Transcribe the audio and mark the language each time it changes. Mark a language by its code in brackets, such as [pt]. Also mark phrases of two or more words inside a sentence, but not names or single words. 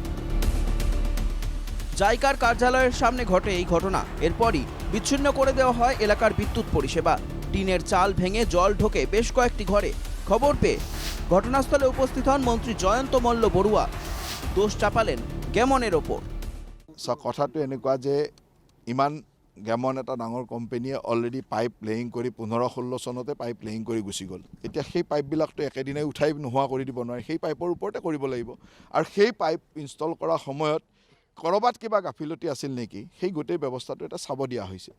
[bn] জাইকার কার্যালয়ের সামনে ঘটে এই ঘটনা। এরপরই বিচ্ছিন্ন করে দেওয়া হয় এলাকার বিদ্যুৎ পরিষেবা। টিনের চাল ভেঙে জল ঢোকে বেশ কয়েকটি ঘরে। খবর পেয়ে ঘটনাস্থলে উপস্থিত হন মন্ত্রী জয়ন্ত মল্ল বড়ুয়া। দোষ চাপালেন গেমনের ওপর। [as] কথাটো এনেকুৱা যে ইমান গেমন এটা ডাঙৰ কোম্পানীয়ে [en] already pipe laying [as] কৰি 15-16 চনতে [en] pipe laying [as] কৰি গুচি গ'ল। এতিয়া সেই পাইপবিলাকতো একেদিনাই উঠাই নোহোৱা কৰি দিব নোৱাৰে, সেই পাইপৰ ওপৰতে কৰিব লাগিব। আৰু সেই [en] pipe install [as] কৰাৰ সময়ত ক'ৰবাত কিবা গাফিলতি আছিল নেকি, সেই গোটেই ব্যৱস্থাটো এটা চাব দিয়া হৈছে।